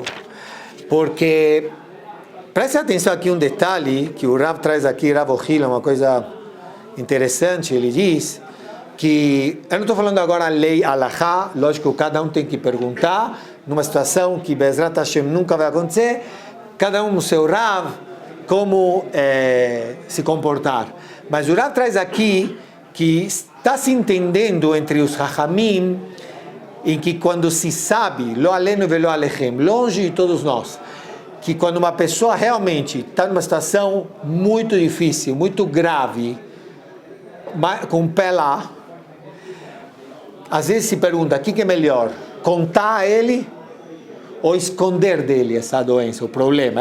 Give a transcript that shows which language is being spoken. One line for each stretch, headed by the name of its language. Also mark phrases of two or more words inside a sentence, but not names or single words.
Portuguese: Porque, preste atenção aqui um detalhe, que o Rav traz aqui, Rav Ohila, uma coisa interessante, ele diz que, eu não estou falando agora a lei alahá, lógico que cada um tem que perguntar, numa situação que
Hebrew: בעזרת השם
Portuguese: nunca vai acontecer, cada um no seu Rav, como se comportar. Mas o Rav traz aqui que está se entendendo entre os Chachamim em que quando se sabe,
Hebrew: לא עלינו ולא עליכם,
Portuguese: longe de todos nós, que quando uma pessoa realmente está numa situação muito difícil, muito grave, com o pé lá, às vezes se pergunta, o que é melhor? Contar a ele ou esconder dele essa doença, o problema?